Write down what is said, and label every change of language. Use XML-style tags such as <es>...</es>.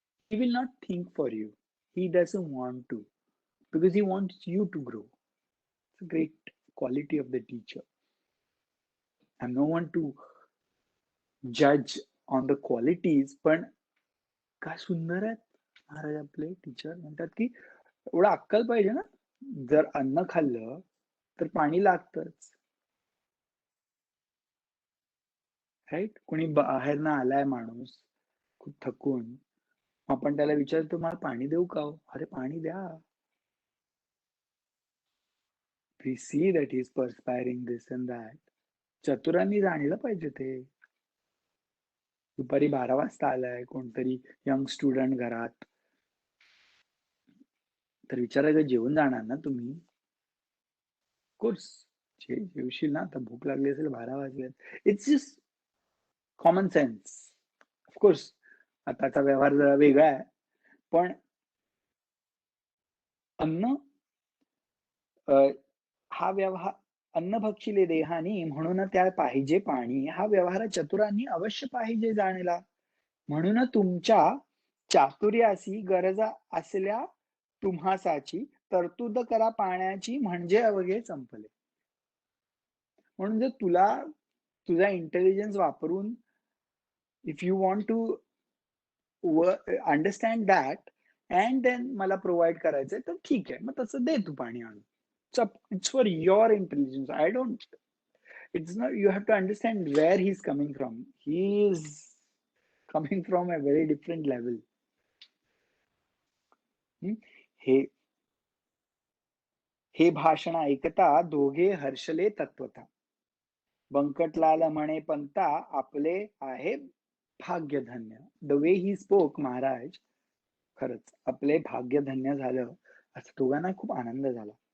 <en>He will not think for you. He doesn't want to, because he wants you to grow. It's a great quality of the teacher. I'm no one to judge on the qualities,</en> <mr>पण काय सुंदर आहेत महाराज आपले teacher. म्हणतात की एवढं अक्कल पाहिजे ना, जर अन्न खाल्लं तर पाणी लागतच, राईट. कोणी बाहेर ना आलाय माणूस खूप थकून, आपण त्याला विचारतो, मला पाणी देऊ का? अरे पाणी द्या.</mr> <en>We see that he is perspiring this and that.</en> <mr>चतुरांनी जाणलं पाहिजे ते. दुपारी 12 वाजता आलाय कोणतरी यंग स्टुडंट घरात, तर विचारायचं, जेवून जाणार ना तुम्ही? कोर्स जेवशील ना, आता भूक लागली असेल, 12 वाजलेत.</mr> <en>It's just common sense.</en> <mr>Of course आताचा व्यवहार जरा वेगळा आहे. पण अन्न अ, हा व्यवहार अन्न भक्षिले देहानी म्हणून त्या पाहिजे पाणी, हा व्यवहार चतुरांनी अवश्य पाहिजे जाणला. म्हणून तुमच्या चातुर्यासी गरजा असल्या तुम्हासाची तरतूद करा पाण्याची, म्हणजे अवघे संपले. म्हणून जर तुला तुझा इंटेलिजन्स वापरून</mr> <en>if you want to understand that and then</en> <mr>मला प्रोव्हाइड करायचंय, तर ठीक आहे, मग तसं दे तू पाणी आणून.</mr> <en>It's for your intelligence. I don't, it's not, you have to understand where he's coming from. He is coming from a very different level.</en> <mr>हे हे भाषण ऐकता दोघे हर्षले तत्वता. बंकटलाल म्हणे पंता, आपले आहे भाग्यधन्य.</mr> <en>the way he spoke</en> <mr>Maharaj, खरंच आपले भाग्यधन्य झालं, असं दोघांना खूप आनंद झाला.</mr>